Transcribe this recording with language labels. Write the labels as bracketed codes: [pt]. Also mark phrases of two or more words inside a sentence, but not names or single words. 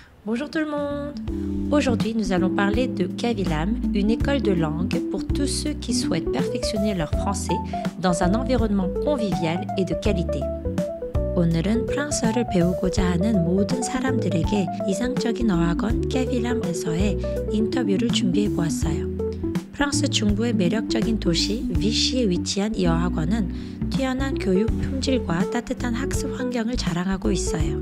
[fr] Bonjour tout le monde! Aujourd'hui, nous allons parler de Kavilam, une école de langue pour tous ceux qui souhaitent perfectionner leur français dans un environnement convivial et de qualité. [ko] 오늘은 프랑스어를 배우고자 하는 모든 사람들에게 이상적인 어학원 카빌람에서의 인터뷰를 준비해 보았어요. 프랑스 중부의 매력적인 도시 위시에 위치한 이 어학원은 뛰어난 교육 품질과 따뜻한 학습 환경을 자랑하고 있어요.